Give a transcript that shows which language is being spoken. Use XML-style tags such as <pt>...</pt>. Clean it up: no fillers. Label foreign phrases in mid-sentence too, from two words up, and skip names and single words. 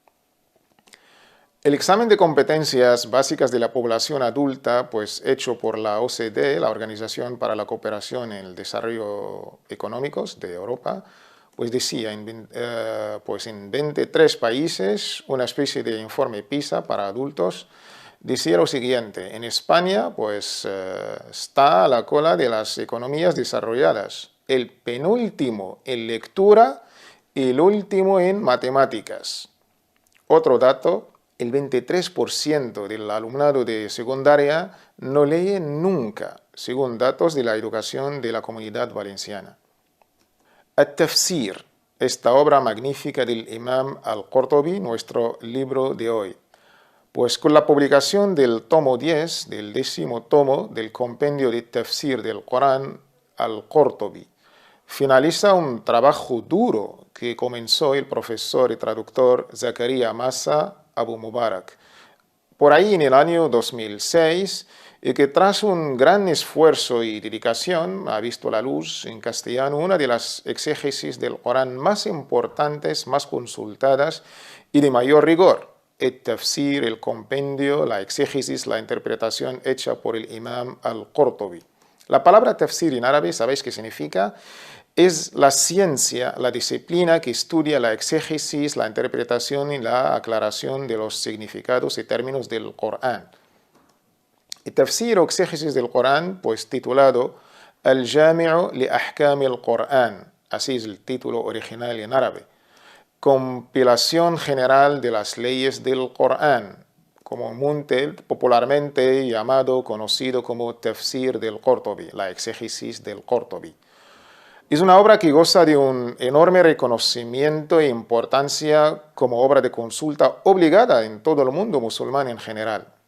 <es>El examen de competencias básicas de la población adulta, pues hecho por la OCDE, la Organización para la Cooperación en el Desarrollo Económicos de Europa, pues decía en 23 países, una especie de informe PISA para adultos, decía lo siguiente: en España pues está a la cola de las economías desarrolladas, el penúltimo en lectura y el último en matemáticas. Otro dato, el 23% del alumnado de secundaria no lee nunca, según datos de la educación de la Comunidad Valenciana. At-Tafsir, esta obra magnífica del imam al-Qurtubi, nuestro libro de hoy. Pues con la publicación del tomo 10, del 10º tomo del compendio de Tafsir del Corán al-Qurtubi, finaliza un trabajo duro que comenzó el profesor y traductor Zakaria Massa Abu Mubarak por ahí en el año 2006, y que tras un gran esfuerzo y dedicación ha visto la luz en castellano una de las exégesis del Corán más importantes, más consultadas y de mayor rigor. El tafsir, el compendio, la exégesis, la interpretación hecha por el imam al-Qurtubi. La palabra tafsir en árabe, ¿sabéis qué significa? Es la ciencia, la disciplina que estudia la exégesis, la interpretación y la aclaración de los significados y términos del Corán. El tafsir o exégesis del Corán, pues titulado Al-Jami'u li Ahkam al-Qur'an, así es el título original en árabe. Compilación general de las leyes del Corán, comúnmente, popularmente llamado, conocido como Tafsir del Qurtubi, la exégesis del Qurtubi. Es una obra que goza de un enorme reconocimiento e importancia como obra de consulta obligada en todo el mundo musulmán en general.</es>